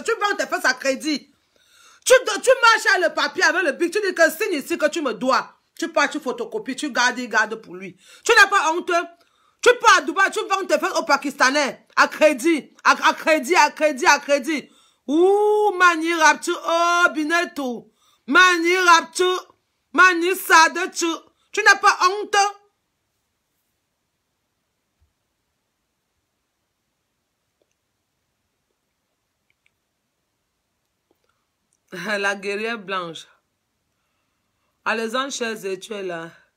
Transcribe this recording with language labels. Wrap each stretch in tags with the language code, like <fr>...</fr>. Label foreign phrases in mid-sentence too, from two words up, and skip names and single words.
<fr>Tu vends tes fesses à crédit. Tu marches à le papier avec le bic. Tu dis que signe ici que tu me dois. Tu pars, tu photocopies, tu gardes pour lui. Tu n'as pas honte. Tu pars à Dubaï, tu vends tes fesses aux Pakistanais. À crédit. À crédit. Ouh,</fr> <wo>mani raptu. Oh, Binetou. Mani raptu. Mani sade tu.</wo> <fr>Tu n'as pas honte? La guerrière blanche. Alexandre Chazé, tu es là.</fr>